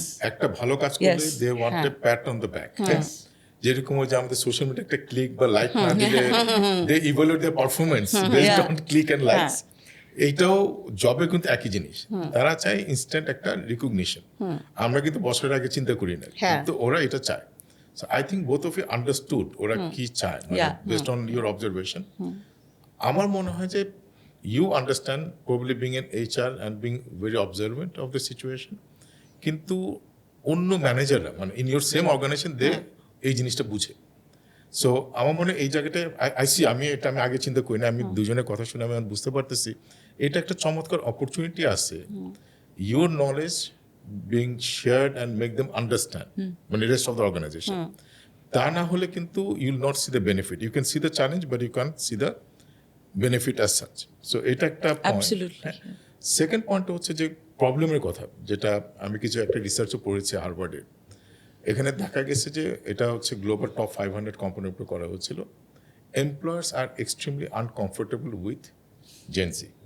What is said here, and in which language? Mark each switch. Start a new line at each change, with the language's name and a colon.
Bangla: একটা ভালো কাজ করলে
English: They want a pat on the back.
Bangla: যেরকম যে আমাদের সোশ্যাল মিডিয়া একটা ক্লিক বা লাইক না দিলে
English: They evaluate their performance based on click and likes.
Bangla: এইটাও জবে কিন্তু একই জিনিস, তারা চায় ইনস্ট্যান্ট একটা রিকগনিশন। আমরা কিন্তু বছরের আগে চিন্তা করি না, কিন্তু ওরা এটা চায়।
English: So I think both of you understood
Bangla: ওরা কি চায়,
English: based on your observation.
Bangla: আমার মনে হয় যে
English: you understand probably being an HR and being very observant of the situation,
Bangla: কিন্তু অন্য ম্যানেজাররা মানে
English: in your same organization they
Bangla: এই জিনিসটা বুঝে। সো আমার মনে হয় এই জায়গাটায় আমি আগে চিন্তা করি না, আমি দুজনের কথা শুনে আমি বুঝতে পারতেছি এটা একটা চমৎকার অপরচুনিটি আছে।
English: your knowledge being shared and make them understand মানে rest of the organization.
Bangla: তা না হলে কিন্তু
English: you will not see the benefit. You can see the challenge but you can't see the benefit as such.
Bangla: So এটা একটা point. Second point হচ্ছে যে প্রবলেমের কথা, যেটা আমি কিছু একটা রিসার্চও পড়েছি হার্ভার্ডে। এখানে দেখা গেছে যে এটা হচ্ছে গ্লোবাল টপ 500 কোম্পানির উপর করা হয়েছিল।
English: Employers are extremely uncomfortable with Gen Z.